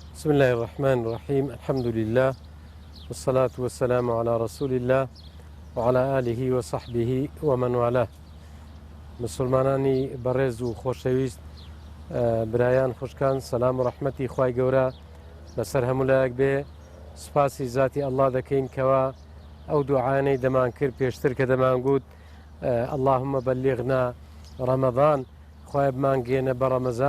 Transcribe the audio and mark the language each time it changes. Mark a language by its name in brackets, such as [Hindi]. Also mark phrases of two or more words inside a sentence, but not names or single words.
[Arabic] بسم الله الرحمن الرحيم الحمد لله والصلاة والسلام على رسول الله وعلى آله وصحبه ومن والاه. [Central Kurdish] مسلمانانی بەڕێز و خۆشەویست، برایان خوشکان، سەلام و ڕەحمەتی خوای گەورە لەسەر هەموو لایەک بێ. سوپاسی ذاتی ئەڵڵا دەکەین کەوا ئەو دوعانەی دەمان کرد پێشتر کە دەمان گوت [Arabic] اللهم بلغنا ڕەمەضان، [Central Kurdish] خوای بمانگێنە بە ڕەمەزان.